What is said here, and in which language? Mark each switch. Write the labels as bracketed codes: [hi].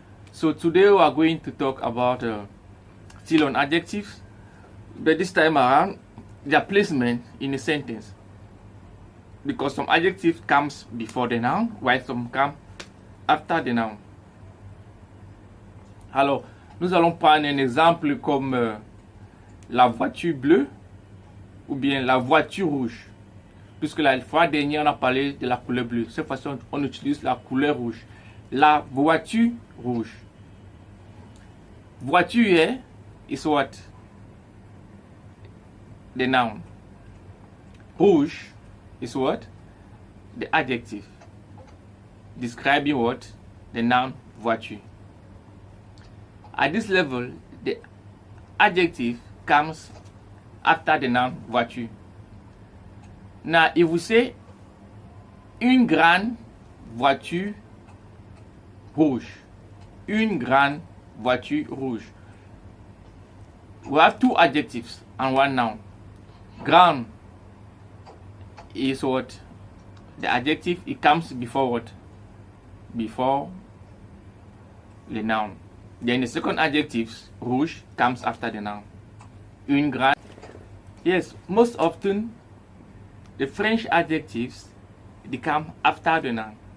[en] So today we are going to talk about still on adjectives, but this time around their placement in a sentence, because some adjectives comes before the noun while some come after the noun. [fr] Alors, nous allons prendre un exemple comme la voiture bleue ou bien la voiture rouge. Puisque la fois dernière, on a parlé de la couleur bleue. Cette fois-ci, on utilise la couleur rouge. La voiture rouge. Voiture [en] is what? The noun. Rouge is what? The adjective. Describing what? The noun voiture. At this level, the adjective comes after the noun voiture. Now, if we say [fr] une grande voiture rouge, [en] une grande voiture rouge, we have two adjectives and one noun. Grand is what? The adjective, it comes before what? Before the noun. Then the second adjective, rouge, comes after the noun. [fr] Une grande. [en] Yes, most often the French adjectives, they come after the noun.